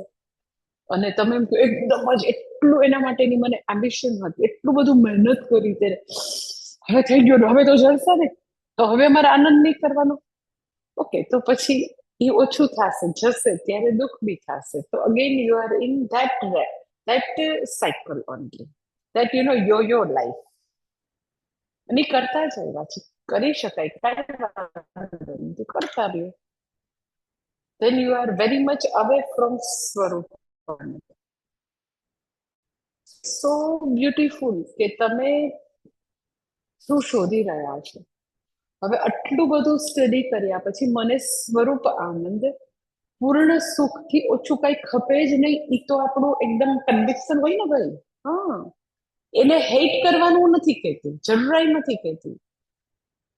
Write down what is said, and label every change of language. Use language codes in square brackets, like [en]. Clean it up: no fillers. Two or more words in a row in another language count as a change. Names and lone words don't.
[gu] અને તમે એમ એકદમ જ એટલું એના માટેની મને એમ્બિશન હતી, એટલું બધું મહેનત કરી, ત્યારે હવે થઈ ગયો, હવે તો જલસા ને, તો હવે અમારે આનંદ નહીં કરવાનો. ઓકે, તો પછી એ ઓછું થશે, જશે ત્યારે દુઃખ બી થશે. [en] તો again you are in that cycle only, that your life. [gu] અને કરતા જ આવ્યા છે, કરી શકાય, કરતા રહ્યો. [en] then you are very much away from સ્વરૂપ. so beautiful [gu] કે તમે શું શોધી રહ્યા છો. હવે આટલું બધું સ્ટડી કર્યા પછી મને સ્વરૂપ આનંદ, પૂર્ણ સુખથી ઓછું કઈ ખપે જ નહીં. એ તો આપણું એકદમ કન્વિક્શન હોય ને ભાઈ. હા, એને હેટ કરવાનું નથી કહેતી, જરૂરાઈ નથી કહેતી.